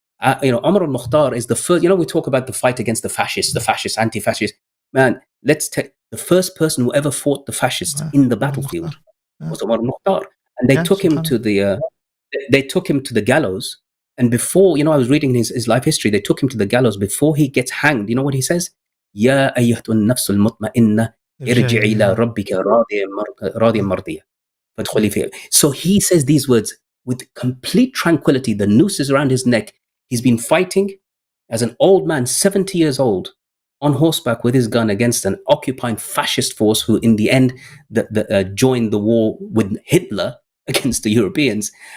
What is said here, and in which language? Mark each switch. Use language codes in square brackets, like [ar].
[en] Omar al-Mukhtar is the first. We talk about the fight against the fascists, anti-fascists. Man, let's take the first person who ever fought the fascists in the battlefield was Omar al-Mukhtar. And they took him to the gallows. And before, I was reading his life history, they took him to the gallows. Before he gets hanged, you know what he says? [ar] يا أيها النفس المطمئنة ارجعي إلى ربك راضية مرضية فادخلي فيها. [en] So he says these words with complete tranquility. The noose is around his neck. He's been fighting as an old man, 70 years old, on horseback with his gun against an occupying fascist force who in the end joined the war with Hitler against the Europeans.